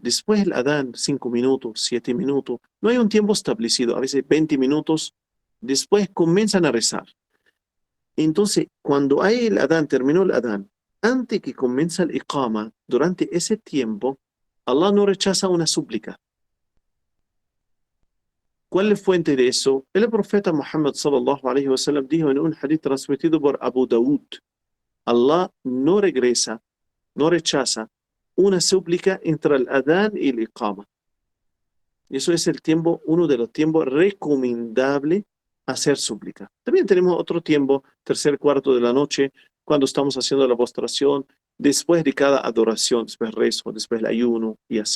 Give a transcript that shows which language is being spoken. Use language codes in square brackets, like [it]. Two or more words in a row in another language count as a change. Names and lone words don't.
[es] Después el Adán, 5 minutos, 7 minutos. No hay un tiempo establecido, a veces 20 minutos. Después comienzan a rezar. Entonces, cuando hay el adán, terminó el adán, antes que comienza el iqama, durante ese tiempo, Allah no rechaza una súplica. ¿Cuál es la fuente de eso? El profeta Muhammad [ar] صلى الله عليه وسلم [es] dijo en un hadith transmitido por Abu Dawud: Allah no regresa, no rechaza una súplica entre el adán y el iqama. Y eso es el tiempo, uno de los tiempos recomendables hacer súplica. También tenemos otro tiempo, tercer cuarto de la noche, cuando estamos haciendo la postración, después de cada adoración, después rezo, después el ayuno y así.